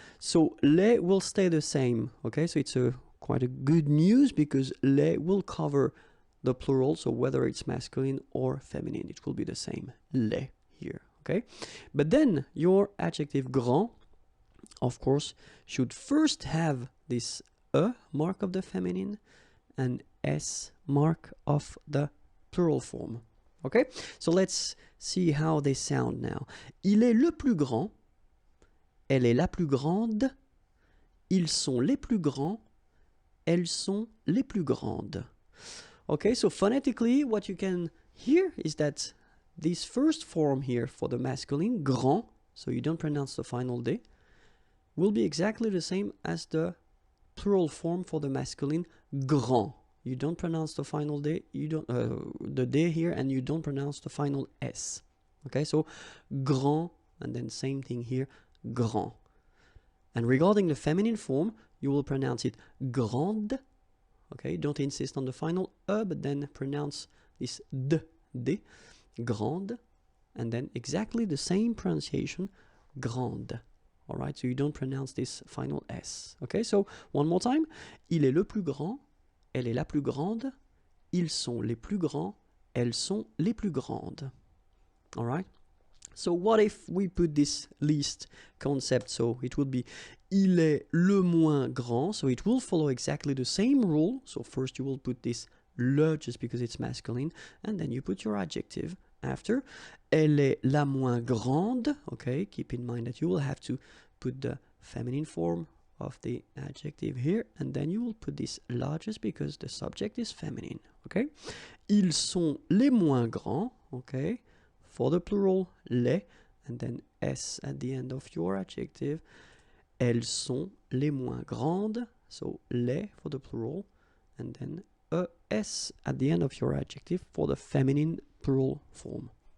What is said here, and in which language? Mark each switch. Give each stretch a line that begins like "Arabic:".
English: So les will stay the same, okay? So it's quite a good news because les will cover the plural, so whether it's masculine or feminine, it will be the same, les here, okay? But then your adjective grand, of course, should first have this mark of the feminine and S mark of the plural form. Okay, so let's see how they sound now.
French: Il est le plus grand, elle est la plus grande, ils sont les plus grands, elles sont les plus grandes.
English: Okay, so phonetically what you can hear is that this first form here for the masculine, grand, so you don't pronounce the final D, will be exactly the same as the plural form for the masculine, grand. you don't pronounce the final D, you don't the D here, and you don't pronounce the final S. Okay, so grand, and then same thing here, grand. And regarding the feminine form, you will pronounce it grande. Okay, don't insist on the final E, but then pronounce this D, grande, and then exactly the same pronunciation, grande. All right, so you don't pronounce this final S. Okay, so one more time.
French: Il est le plus grand, elle est la plus grande, ils sont les plus grands, elles sont les plus grandes.
English: All right. So what if we put this least concept? So it would be
French: il est le moins grand.
English: So it will follow exactly the same rule. So first you will put this le just because it's masculine, and then you put your adjective after.
French: Elle est la moins grande.
English: Okay, keep in mind that you will have to put the feminine form of the adjective here, and then you will put this la just because the subject is feminine.
French: Okay, ils sont les moins grands.
English: Okay, for the plural, les, and then s at the end of your adjective.
French: Elles sont les moins grandes,
English: so les for the plural, and then s at the end of your adjective for the feminine plural form.